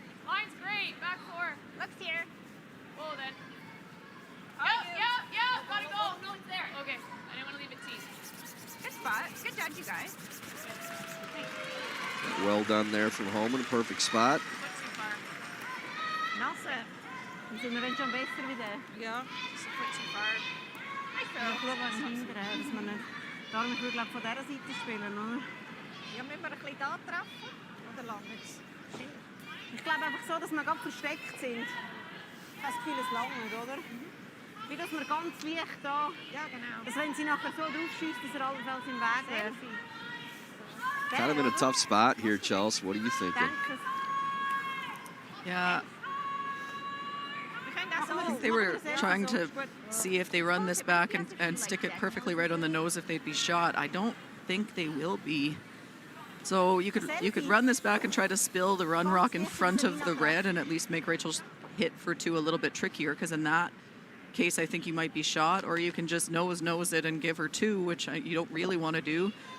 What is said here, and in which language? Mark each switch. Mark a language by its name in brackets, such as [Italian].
[English] Line's great. Back four. Looks here. Whoa, then. Oh, Yep. Gotta go. Oh, no, it's there. Okay. I didn't want to leave it teased. Good spot. Good judge, you guys. Well done there from Homan. Perfect spot. [German] Nasse. Dann sind wir dann schon besser wieder. Ja. Ich glaube, an hinten, dass wir nicht... Darum, ich würde glaube von dieser Seite spielen, oder? Ja, müssen wir ein bisschen da treffen? Oder lang jetzt? Ich glaube einfach so, dass wir ganz versteckt sind. Ich habe das Gefühl, es langt, oder? Wie dass wir ganz leicht da... Ja, genau. Dass wenn sie nachher so drauf schießt, dass er allenfalls im Weg wäre. [English] kind of in a tough spot here, Chelsea. What are you thinking? Yeah. I think they were trying to see if they run this back and stick it perfectly right on the nose if they'd be shot. I don't think they will be. So you could run this back and try to spill the run rock in front of the red and at least make Rachel's hit for 2 a little bit trickier, because in that case I think you might be shot, or you can just nose it and give her 2, which you don't really want to do.